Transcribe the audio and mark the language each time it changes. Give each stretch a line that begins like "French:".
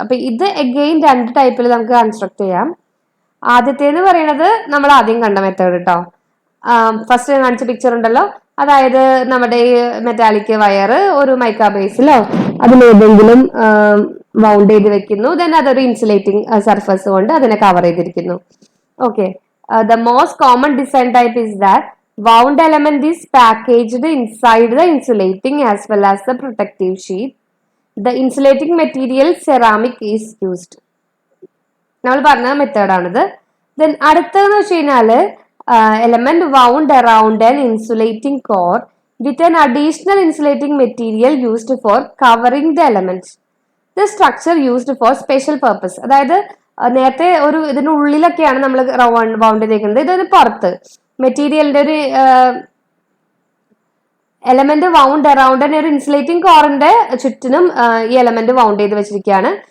Malayalam: അപ്പൊ ഇത് അഗെയിൻ 2 ടൈപ്പിൽ നമുക്ക് കൺസ്ട്രക്ട് ചെയ്യാം. ആദ്യത്തേന്ന് പറയുന്നത് നമ്മൾ ആദ്യം കണ്ട മെത്തേഡ് കേട്ടോ. ഫസ്റ്റ് കാണിച്ച പിക്ചർ ഉണ്ടല്ലോ, അതായത് നമ്മുടെ ഈ മെറ്റാലിക് വയർ ഒരു മൈക്ക ബേസിലോ അതിലേതെങ്കിലും വൗണ്ട് ചെയ്ത് വെക്കുന്നു. ദെൻ അതൊരു ഇൻസുലേറ്റിംഗ് സർഫസ് കൊണ്ട് അതിനെ കവർ ചെയ്തിരിക്കുന്നു.
English: Okay, the most common design type is that wound element is packaged inside the insulating as well as the protective sheet. The insulating material ceramic is used.
Malayalam: നമ്മൾ പറഞ്ഞ മെത്തേഡാണിത്.
English: then
Malayalam: അടുത്തതെന്ന് വെച്ച് കഴിഞ്ഞാല്
English: Element wound around an insulating core with an additional insulating material used for covering the element. The structure used for special purpose.
Malayalam: അതായത് നേരത്തെ ഒരു ഇതിനുള്ളിലൊക്കെയാണ് നമ്മൾ wound ചെയ്തിരിക്കുന്നത്, ഇതൊരു പുറത്ത് മെറ്റീരിയലിന്റെ ഒരു എലമെന്റ് വൗണ്ട് അറൌണ്ട് ഒരു ഇൻസുലേറ്റിംഗ് കോറിന്റെ ചുറ്റിനും ഈ എലമെന്റ് വൗണ്ട് ചെയ്ത് വെച്ചിരിക്കുകയാണ്.